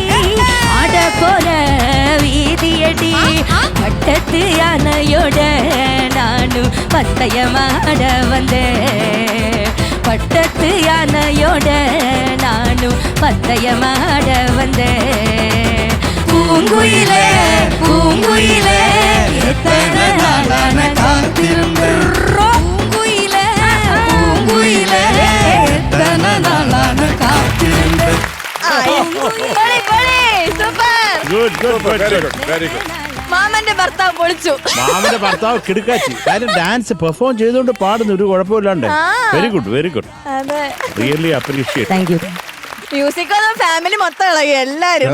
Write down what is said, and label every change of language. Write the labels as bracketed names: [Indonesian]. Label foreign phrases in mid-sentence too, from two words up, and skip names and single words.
[Tamil] ஆட போற வீதியடி பட்டத்து யானையோட நானும் பந்தயமாட வந்தேன் பட்டத்து யானையோட நானும் பந்தயமாட வந்தேன் பூங்குயிலே பூங்குயிலே எத்தனை நாளான காத்திருந்தேன் பூங்குயிலே பூங்குயிலே எத்தனை நாளான காத்திருந்தேன் [Malayalam] മാമന്റെ ഭർത്താവ് പൊളിച്ചു. മാമന്റെ ഭർത്താവ് കിടുക്കാച്ചി. കാര്യം [English] dance perform [Malayalam] ചെയ്തുകൊണ്ട് പാടുന്നു, ഒരു കുഴപ്പമില്ലാണ്ട്. [English] very good very good. [Malayalam] അതെ, [English] really appreciate. thank you. [Malayalam] മ്യൂസിക് ഒന്നും ഫാമിലി മൊത്തം ഇളകി എല്ലാരും.